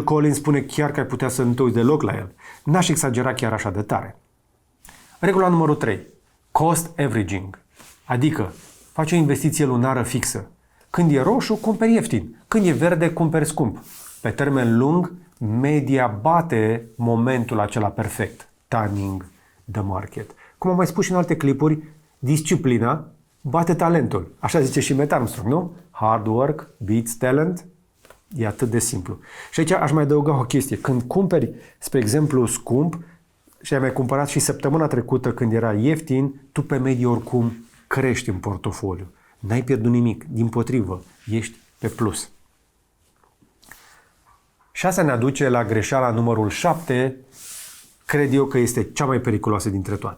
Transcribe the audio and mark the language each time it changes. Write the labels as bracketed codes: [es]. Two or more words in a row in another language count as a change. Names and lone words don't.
[ro] Collins spune chiar că ai putea să nu te uiți deloc la el. N-aș exagera chiar așa de tare. Regula numărul 3. [en] Cost averaging. [ro] Adică, faci o investiție lunară fixă. Când e roșu, cumperi ieftin. Când e verde, cumperi scump. Pe termen lung, media bate momentul acela perfect. [en] Timing the market. [ro] Cum am mai spus și în alte clipuri, disciplina bate talentul. Așa zice și Matt Armstrong, nu? [en] Hard work beats talent. [ro] E atât de simplu. Și aici aș mai adăuga o chestie. Când cumperi, spre exemplu, scump și ai mai cumpărat și săptămâna trecută când era ieftin, tu pe medie oricum crești în portofoliu. N-ai pierdut nimic. Dimpotrivă, ești pe plus. Și asta ne aduce la greșeala numărul 7, cred eu că este cea mai periculoasă dintre toate.